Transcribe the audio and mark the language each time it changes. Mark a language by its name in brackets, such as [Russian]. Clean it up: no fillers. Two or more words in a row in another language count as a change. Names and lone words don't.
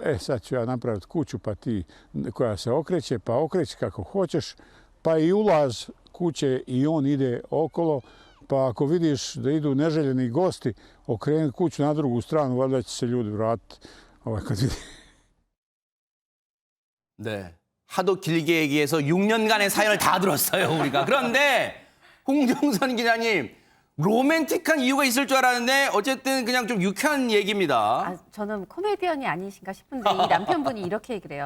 [Bosnian] Sad ću ja napraviti kuću pa ti koja se okreće, pa okreći kako hoćeš, pa i ulaz kuće i on ide okolo, pa ako vidiš da idu neželjeni gosti, okrenuti kuću na drugu stranu, valjda će se ljudi vratiti kad vidi. [Korean] 네. 하도 길게 얘기해서 6년간의 사연을 다 들었어요, 우리가. 그런데 홍정선 기자님, 로맨틱한 이유가 있을 줄 알았는데 어쨌든 그냥 좀 유쾌한 얘기입니다. 저는 코미디언이 아니신가 싶은데 이 남편분이 이렇게 얘기를 해요.